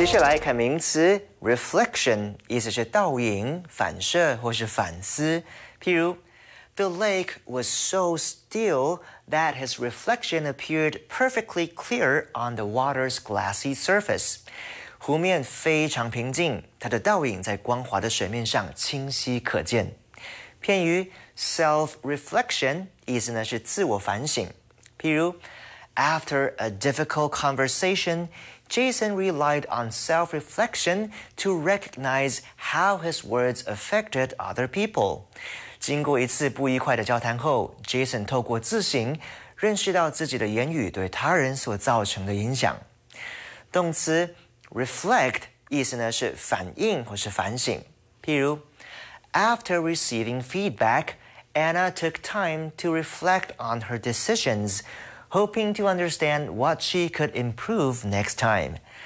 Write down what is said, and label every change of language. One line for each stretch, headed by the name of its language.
Chinese: Reflection 意思是倒影、反射或是反思。譬如
English: The lake was so still that his reflection appeared perfectly clear on the water's glassy surface.
Chinese: 湖面非常平静，它的倒影在光滑的水面上清晰可见。片语 self-reflection 意思呢是自我反省。譬如
English: After a difficult conversation,Jason relied on self-reflection to recognize how his words affected other people.
Chinese: 经过一次不愉快的交谈后 ,Jason 透过自省认识到自己的言语对他人所造成的影响。动词 reflect 意思呢是反应或是反省。譬如
English: ,After receiving feedback, Anna took time to reflect on her decisions,hoping to understand what she could improve next time.